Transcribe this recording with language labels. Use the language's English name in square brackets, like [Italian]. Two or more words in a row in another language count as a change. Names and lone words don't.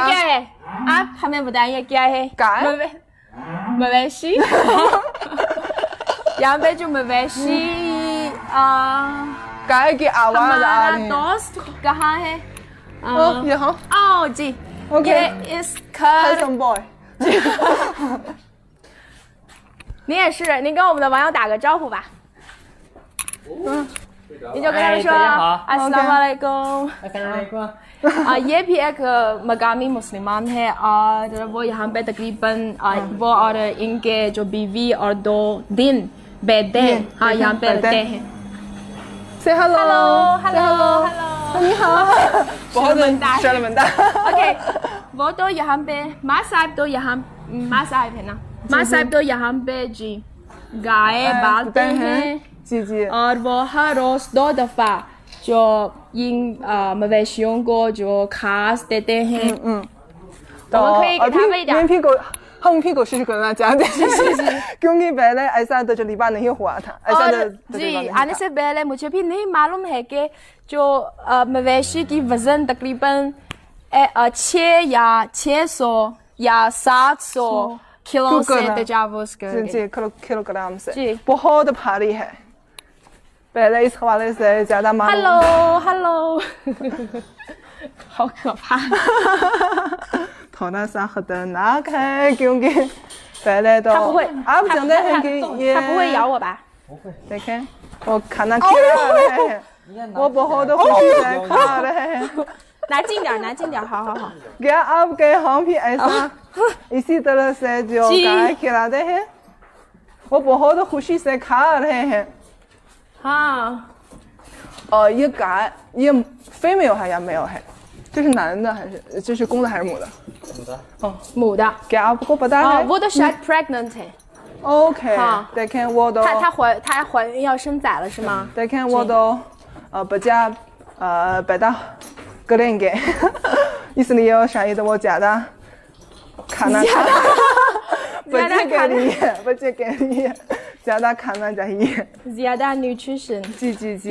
[Urdu] کیا ہے آپ ہمیں بتائیے کیا ہے کیا ہے? مویشی یہاں پہ جو مویشی گائے کی آواز آ ہمارا رہی ہے دوست کہاں ہے یہاں جی Okay. یہ اس گھر [English] handsome boy [Chinese] 你也是，你跟我们的网友打个招呼吧。你就跟他们说大家好 [Arabic] السلام عليكم [Urdu] یہ بھی ایک مقامی مسلمان ہے اور وہ یہاں پہ تقریباً وہ اور ان کے جو بیوی اور 2 دن بیٹے ہاں یہاں پہ رہتے ہیں [English] say hello hello [Urdu] 你好 بہت شرمندہ اوکے وہ تو یہاں پہ ماں صاحب تو یہاں ماں صاحب ہے نا ماں صاحب تو یہاں پہ جی گائے بالتے ہیں جی جی اور وہ ہر روز 2 دفعہ جو ان مویشیوں کو جو گھاس دیتے ہیں تو وہ [Chinese] 可以给他喂点 [Urdu] ہم بھی کوشش کرنا چاہتے ہیں کیونکہ پہلے ایسا تجربہ نہیں ہوا تھا ایسا اور جی آنے سے پہلے مجھے بھی نہیں معلوم ہے کہ جو مویشی کی وزن تقریباً 6 یا 600 یا 700 کلو سے تجاوز کر جی کلوگرام سے جی. بہت بھاری ہے پہلے اس حوالے سے زیادہ معلوم [Chinese] हेलो 好可怕 [Urdu] تھوڑا سا خطرناک ہے کیونکہ پہلے تو [Chinese] 它不会 [Urdu] آپ جانتے ہیں کہ یہ [Chinese] 它不会咬我吧 [Urdu] دیکھیں وہ کھانا کھلا رہے ہیں وہ بہت خوشی سے کھا رہے ہیں [Chinese] 拿近点拿近点好好好 [Urdu] کیا آپ کے ہم بھی ایسا اسی طرح سے جو جی. گائے کھلاتے ہیں وہ بہت خوشی سے کھا رہے ہیں ہاں یہ گائے یہ female ہے یا male ہے [Chinese] 这是男的还是这是公的还是母的母的 [Urdu] کیا آپ کو پتا [Chinese] 哦 [Urdu] ہے 我的 शायद pregnant है OK [Chinese] 好 [Urdu] دیکھیں وہ تو [Chinese] 她怀孕要生崽了是吗 [Urdu] دیکھیں وہ تو بچہ پیدا کریں گے اس لیے شاید وہ زیادہ کھانا بچے کے لیے زیادہ کھانا چاہیے زیادہ نیوٹریشن جی جی جی